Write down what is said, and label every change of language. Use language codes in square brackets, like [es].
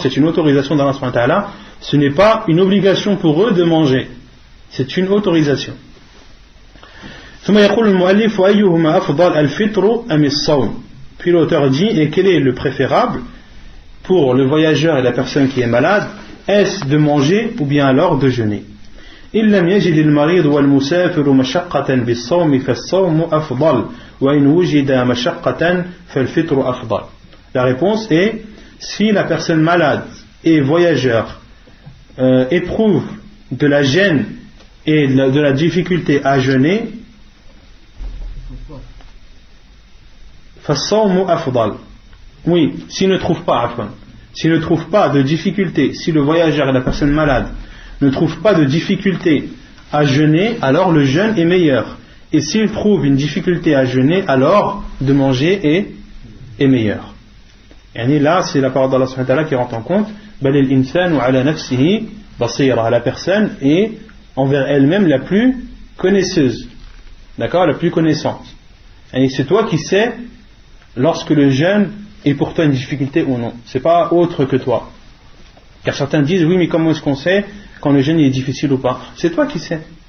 [fr] C'est une autorisation d'Allah subhanahu wa ta'ala. Ce n'est pas une obligation pour eux de manger. C'est une autorisation. [ar] ثم يقول المؤلف وأيهما أفضل الفطر أم الصوم. [fr] Puis l'auteur dit, et quel est le préférable pour le voyageur et la personne qui est malade? Est-ce de manger ou bien alors de jeûner? [ar] إن لم يجد المريض والمسافر مشقة بالصوم فالصوم أفضل وإن وجد مشقة فالفطر أفضل. [fr] La réponse est, si la personne malade et voyageur éprouve de la gêne et de la difficulté à jeûner, [ar] فالصوم أفضل. [fr] Oui, s'il ne trouve pas de difficulté, si le voyageur et la personne malade ne trouvent pas de difficulté à jeûner, alors le jeûne est meilleur. Et s'il trouve une difficulté à jeûner, alors de manger est meilleur. Et là, c'est la parole d'Allah subhanahu wa ta'ala qui rentre en compte. [ar] بل الإنسان على نفسه بصيرة. [fr] La personne est envers elle-même la plus connaisseuse. D'accord? La plus connaissante. Et c'est toi qui sais lorsque le jeûne est pour toi une difficulté ou non. C'est pas autre que toi. Car certains disent, oui, mais comment est-ce qu'on sait quand le jeûne est difficile ou pas? C'est toi qui sais.